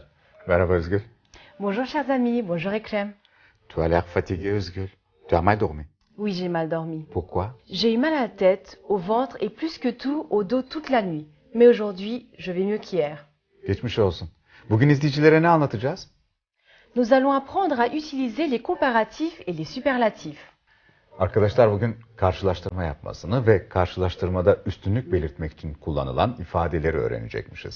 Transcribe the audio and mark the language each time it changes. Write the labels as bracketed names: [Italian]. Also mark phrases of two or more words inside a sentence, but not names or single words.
[Turkish] Merhaba Özgül. [French] Bonjour chers amis, bonjour Ekrem. Tu as l'air fatigué Özgül. Tu as mal dormi. Oui, j'ai mal dormi. Pourquoi? J'ai eu mal à la tête, au ventre et plus que tout au dos toute la nuit. Mais aujourd'hui, je vais mieux qu'hier. [Turkish] Geçmiş olsun. Bugün izleyicilere ne anlatacağız? [French] Nous allons apprendre à utiliser les comparatifs et les superlatifs. [Turkish] Arkadaşlar bugün karşılaştırma yapmasını ve karşılaştırmada üstünlük belirtmek için kullanılan ifadeleri öğrenecekmişiz.